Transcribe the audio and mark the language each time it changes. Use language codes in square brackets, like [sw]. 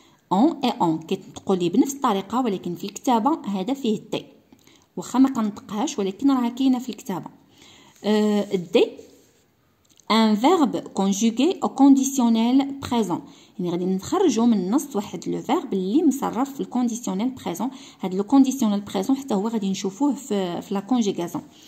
[ar] on et on كيتنطقوا لي بنفس الطريقة ولكن في الكتابة هذا فيه t، واخا ما كنطقهاش ولكن راها كاينة في الكتابة. [fr] d un verbe conjugué au conditionnel présent. [ar] يعني غادي نخرجوا من النص واحد لو فيرب اللي مصرف في الكونديسيونيل بريزون. هاد لو كونديسيونيل بريزون حتى هو غادي نشوفوه في لا كونجيغاسيون.